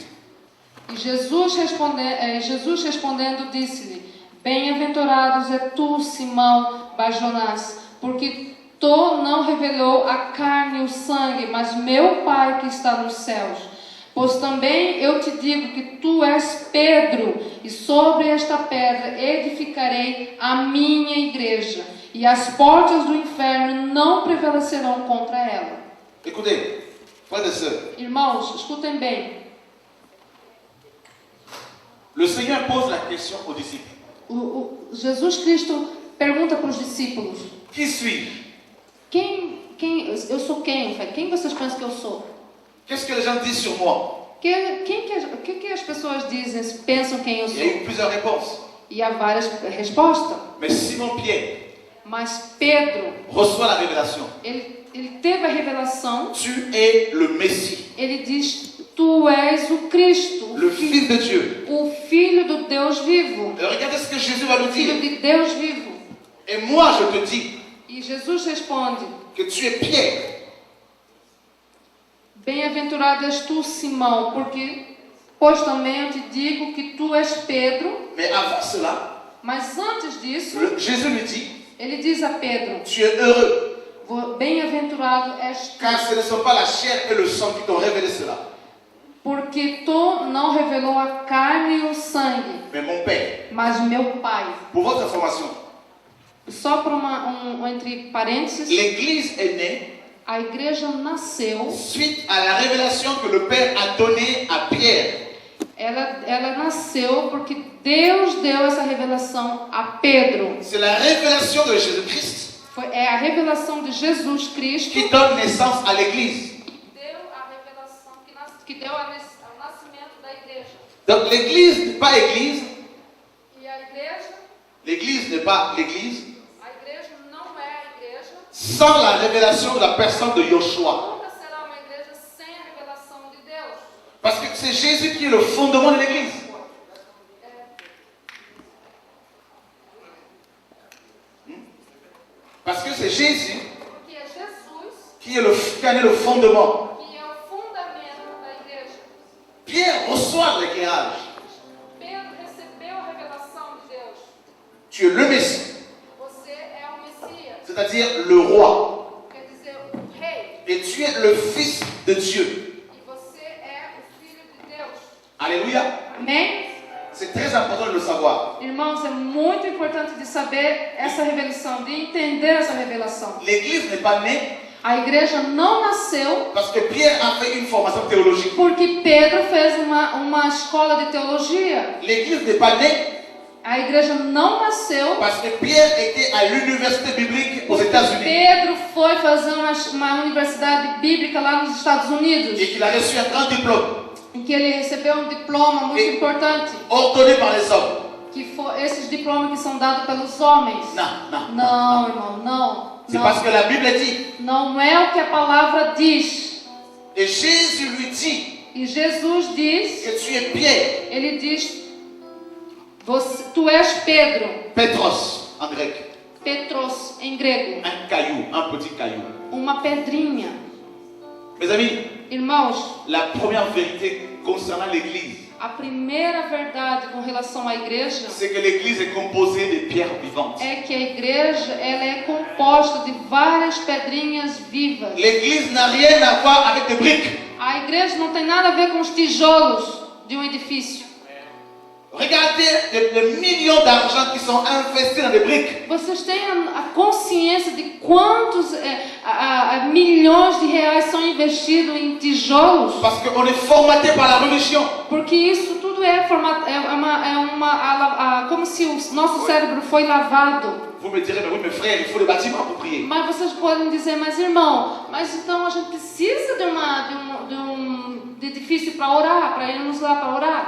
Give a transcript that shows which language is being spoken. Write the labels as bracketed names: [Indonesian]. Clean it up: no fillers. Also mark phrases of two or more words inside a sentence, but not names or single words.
[Portuguese] E Jesus respondendo disse-lhe: bem-aventurados é tu, Simão Barjonás, porque tu não revelou a carne e o sangue, mas meu Pai que está nos céus. Pois também eu te digo que tu és Pedro, e sobre esta pedra edificarei a minha igreja, e as portas do inferno não prevalecerão contra ela. [French] Écoutez, frères et sœurs, [Portuguese] Irmãos, escutem bem. [French] le Seigneur pose la question aux disciples. [Portuguese] Jesus Cristo pergunta para os discípulos: [French] Qui suis-je? [Portuguese] eu sou quem? Quem vocês pensam que eu sou? [French] Qu'est-ce que les gens disent sur moi? [Portuguese] O que as pessoas dizem, pensam quem eu [French] Il y a eu [Portuguese] sou? [French] plusieurs réponses. [Portuguese] E há várias respostas. [French] Mais Simon-Pierre [Portuguese] Mas Pedro, [French] reçoit la révélation. [Portuguese] ele teve a revelação. [French] Tu es le Messie, [Portuguese] Ele diz: tu és o Cristo, [French] le Fils de Dieu. [Portuguese] o Filho do Deus vivo. [French] Regardez ce que Jésus va nous [Portuguese] Filho [French] dire. [Portuguese] de Deus vivo. [French] Et moi, je te dis [Portuguese] E Jesus responde: [French] que tu es Pierre. [Portuguese] bem-aventurado és tu, Simão, pois também eu te digo que tu és Pedro. [French] Mais avant cela, [Portuguese] Mas antes disso, [French] Jésus lui dit, [Portuguese] ele diz a Pedro: [French] tu es heureux, [Portuguese] bem-aventurado és tu, [French] car ce ne sont pas la chair et le sang qui t'ont révélé cela. [Portuguese] porque tu não revelou a carne e o sangue, [French] mais mon Père. [Portuguese] mas meu Pai. [French] Pour votre information, [Portuguese] Só para entre parênteses, [French] l'Église est née [Portuguese] a igreja nasceu, [French] suite à la révélation que le Père a donnée à Pierre. [Portuguese] ela nasceu porque Deus deu essa revelação a Pedro. [French] C'est la révélation de Jésus-Christ [Portuguese] É a revelação de Jesus Cristo [French] qui donne naissance à l'Église. [Portuguese] deu a revelação que deu ao nascimento da igreja. [French] Donc l'Église n'est pas Église, [Portuguese] E a igreja [French] l'Église n'est pas l'Église [Portuguese] não é a igreja, [French] sans la révélation de la personne de Yoshua. [Portuguese] nunca será uma igreja sem a revelação de Deus. [French] Parce que c'est Jésus qui est le fondement de l'Église. Parce que c'est Jésus [Portuguese] Porque é Jesus [French] qui en est le fondement. [Portuguese] que é o fundamento da igreja. [French] Pierre reçoit l'éclairage. [Portuguese] Pedro recebeu a revelação de Deus. [French] Tu es le Messie, [Portuguese] Você é o Messias, [French] c'est-à-dire le roi. [Portuguese] quer dizer, o rei. [French] Et tu es le Fils de Dieu. [Portuguese] E você é o filho de Deus. [French] Alléluia. [Portuguese] Amém? [French] C'est très important de le savoir. [Portuguese] Irmãos, é muito importante de saber essa revelação, de entender essa revelação. [French] L'Église n'est pas née [Portuguese] A igreja não nasceu [French] parce que Pierre a fait une formation théologique. [Portuguese] porque Pedro fez uma escola de teologia. [French] L'Église n'est pas née [Portuguese] A igreja não nasceu [French] parce que Pierre était à l'université biblique aux États-Unis [Portuguese] Pedro foi fazer uma universidade bíblica lá nos Estados Unidos, [French] et qu'il a reçu un grand diplôme [Portuguese] em que ele recebeu um diploma muito importante, [French] ordonné par les hommes. [Portuguese] que foi esses diplomas que são dados pelos homens. [French] Non. [Portuguese] Não, irmão, não. [French] C'est parce que la Bible dit. [Portuguese] Não é o que a palavra diz. [French] Et Jésus lui dit [Portuguese] E Jesus diz, [French] que tu es Pierre, [Portuguese] ele diz, tu és Pedro, [French] Petros en grec, [Portuguese] Petros em grego, [French] un caillou, un petit caillou. [Portuguese] uma pedrinha. [French] Mes amis, [Portuguese] Irmãos, [French] la première vérité concernant l'Église, [Portuguese] a primeira verdade com relação à igreja [French] c'est que l'Église est composée de pierres vivantes. [Portuguese] é que a igreja ela é composta de várias pedrinhas vivas. [French] L'Église n'a rien à voir avec des briques. [Portuguese] A igreja não tem nada a ver com os tijolos de um edifício. [French] Regardez les millions d'argent qui sont investis dans des briques. [Portuguese] Vocês têm a consciência de quantos milhões de reais são investidos em tijolos? [French] Parce qu'on est formaté par la religion. [Portuguese] Porque isso tudo é como se o nosso cérebro foi lavado. [French] Vous me direz, mais oui, mes frères, il faut des bâtiments pour prier. [Portuguese] Mas vocês podem dizer, mas irmão, mas então a gente precisa de edifício para orar, para irmos lá para orar.